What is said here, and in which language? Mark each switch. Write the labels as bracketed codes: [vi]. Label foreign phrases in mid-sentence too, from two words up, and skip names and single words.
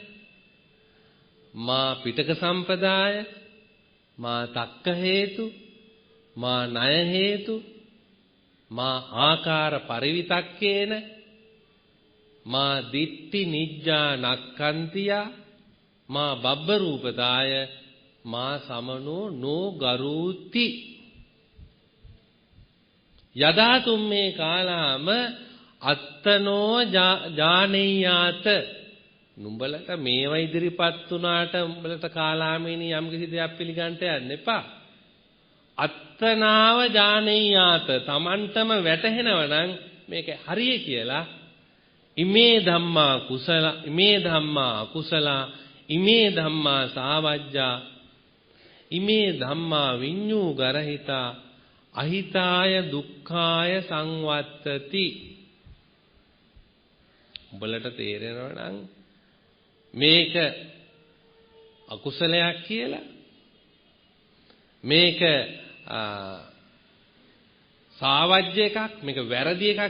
[pi] මා පිටක සම්පදාය, මා තක්ක හේතු, මා ණය හේතු, මා ආකාර පරිවිතක්කේන, මා දිට්ඨි නිජ්ජා නක්ඛන්තියා, මා බබ්බ රූපතාය, මා සමනෝ නෝ ගරුති. යදා තුම්මේ කාලාම අත්තනෝ ජානෙයාත. [si] නුඹලට මේව ඉදිරිපත් වුණාට උඹලට කාලාමේනි යම් කිසි දෙයක් පිළිගන්න යන්න එපා. [pi] අත්තනාව ජානෙයාත. [si] Tamanටම වැටහෙනවා නම් මේක හරිය කියලා. [pi] ඉමේ ධම්මා කුසල, ඉමේ ධම්මා අකුසල, ඉමේ ධම්මා සාවජ්ජා, ඉමේ ධම්මා විඤ්ඤූ ගරහිතා, අහිතාය දුක්ඛාය සංවත්තති. [si] උඹලට තේරෙනවා නම් මේක අකුසලයක් කියලා, මේක සාවජ්‍ය එකක්, මේක වැරදි එකක්